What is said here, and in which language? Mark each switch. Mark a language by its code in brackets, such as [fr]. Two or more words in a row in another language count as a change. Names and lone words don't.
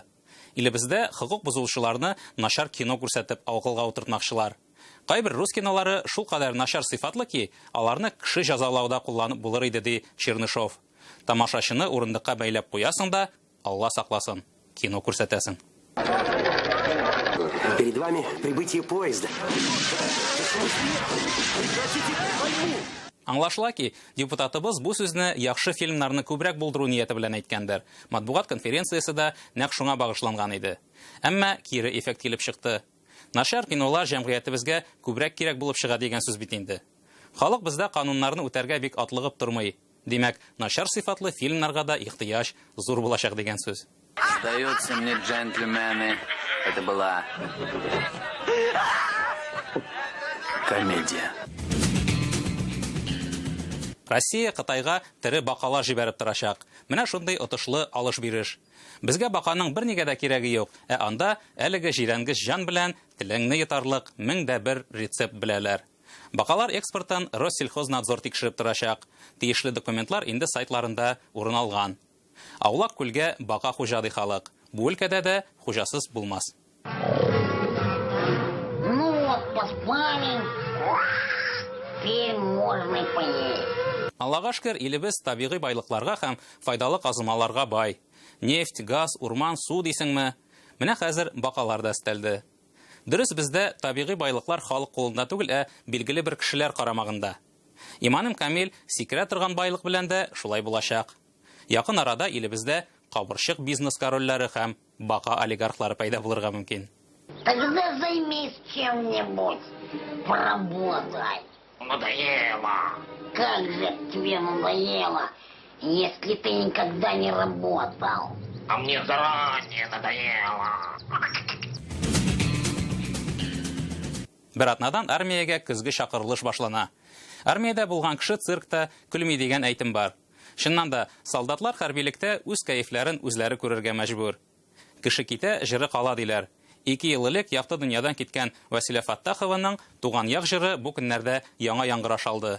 [tt] Илебездә хокук бузылучыларны начар кино күрсәтеп авылга утыртмакчылар. Кайбер рус кинолары шул кадәр начар сыйфатлы ки, аларны кеше җәзалауда кулланып булыр иде ди Чернышов. Тамашачыны урындыкка бәйләп куясың да, Алла сакласын, кино күрсәтәсең. [ru] Перед вами прибытие поезда. [tt] Аңлашыла ки, депутатыбыз бу сүзне яхшы фильмнарны күбрәк булдыру нияте белән әйткәндер. Матбугат конференциясе дә нәкъ шуңа багышланган иде. Әмма кире эффект килеп чыкты. Начар кинолар җәмгыятебезгә күбрәк кирәк булып чыга дигән сүз бит инде. Халык бездә кануннарны үтәргә бик атлыгып тормый. Димәк, начар сыйфатлы фильмнарга да ихтыяҗ зур булачак дигән сүз. [ru] Сдаются мне джентльмены. Это была комедия. [tt] Россия Кытайга тере бакалар җибәреп торачак. Менә шундый отышлы алыш-биреш. Безгә баканың бернигә дә кирәге юк. Анда әлеге җирәнгеч җан белән телеңне йотарлык 1001 рецепт беләләр. Бакалар экспортын Россельхознадзор тикшереп торачак. Тиешле документлар инде сайтларында урын алган. Аулак күлгә бака хуҗады халык. Бу өлкәдә дә хуҗасыз булмас. [ru] Ну вот, поспали. Теперь можно поесть. [tt] Аллага шөкер, илебез табигый байлыкларга һәм файдалы казылмаларга бай. Нефть, газ, урман, су дисеңме? Менә хәзер бакалар да өстәлде. Дөрес, бездә табигый байлыклар халык кулында түгел, билгеле бер кешеләр карамагында. Иманым Камил сикерә торган байлык белән дә шулай булачак. Якын арада илебездә кабырчык бизнес корольләре һәм бака олигархлары пайда булырга мөмкин. [ru] Тогда займись чем-нибудь. Поработай. Надоело. Как же тебе надоело, если ты никогда не работал? А мне заранее надоело. [tt] Бер атнадан армиягә көзге чакырылыш башлана. Армиядә булган кеше циркта көлми дигән әйтем бар. Шуннан да солдатлар хәрбилектә үз кайфларын үзләре күрергә мәҗбүр. Кеше китә, җыры кала диләр. 2 ел элек якты дөньядан киткән Василия Фаттахованың туган як җыры бу көннәрдә яңа яңгыраш алды.